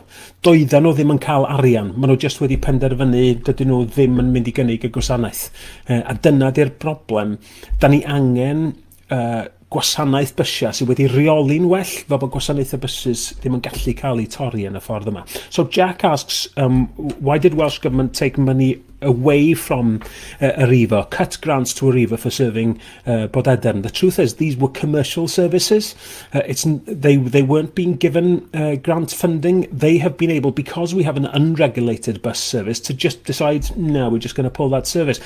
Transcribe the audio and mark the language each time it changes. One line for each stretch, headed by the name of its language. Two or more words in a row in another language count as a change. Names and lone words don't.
Welsh: Doedden nhw ddim yn cael arian. Maen nhw jyst wedi penderfynu dydyn nhw ddim yn mynd i gynnig y gwasanaeth. A dyna di'r broblem. Da ni angen gwasanaeth bysia sydd wedi reoli'n well, fel bod gwasanaethau buses ddim yn gallu cael eu torri yn y ffordd yma.
English: So Jack asks, why did Welsh Government take money away from Arriva, cut grants to Arriva for serving Bodedan? The truth is, these were commercial services. They weren't being given grant funding. They have been able, because we have an unregulated bus service, to just decide, no, we're just going to pull that service.